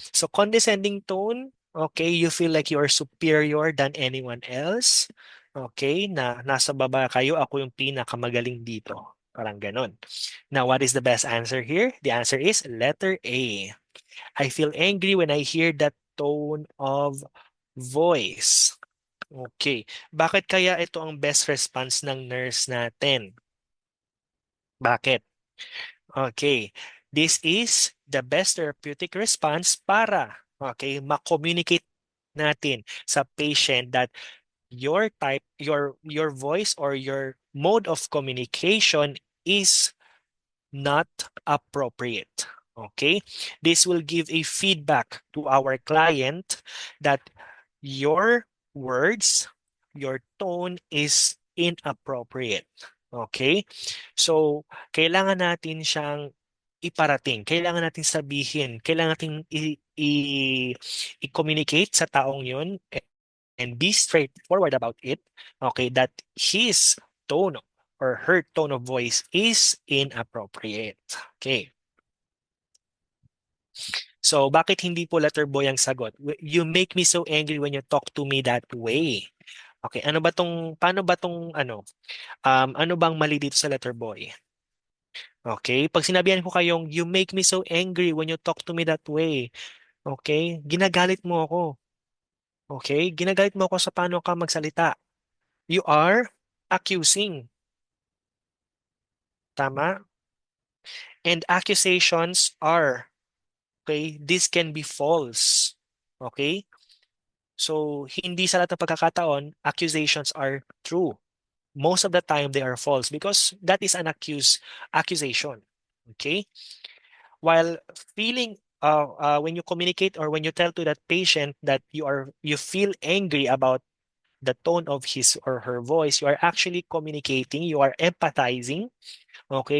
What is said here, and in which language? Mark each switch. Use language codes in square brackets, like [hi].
[en] So condescending tone, okay, you feel like you are superior than anyone else. [tl] Okay, na nasa baba kayo, ako yung pinakamagaling dito. Parang ganon. [en] Now, what is the best answer here? The answer is letter A. I feel angry when I hear that tone of voice. Okay. [tl] Bakit kaya ito ang best response ng nurse natin? Bakit? Okay. [en] This is the best therapeutic response [tl] para, [en] okay, [tl] ma-communicate natin sa [en] patient that your voice or your mode of communication is not appropriate. Okay? This will give a feedback to our client that your words, your tone is inappropriate. Okay? [tl] So, kailangan natin siyang iparating, kailangan natin sabihin, kailangan natin i-communicate sa taong yun [en] and be straightforward about it, okay, that his tone or her tone of voice is inappropriate. Okay. [tl] So, bakit hindi po letter boy ang sagot? [en] You make me so angry when you talk to me that way. [tl] Okay, paano ba tong ano bang mali dito sa letter boy? Okay, pag sinabihan ko kayong, [en] you make me so angry when you talk to me that way. [tl] Okay, ginagalit mo ako. Okay, ginagalit mo ako sa paano ka magsalita. [en] You are accusing. [tl] Tama? [en] And accusations are, okay, this can be false. Okay? [tl] So, hindi sa lahat ng pagkakataon, [en] accusations are true. Most of the time, they are false because that is an accusation. Okay? While feeling, when you communicate or when you tell to that patient that you feel angry about the tone of his or her voice, you are actually communicating, you are empathizing, okay?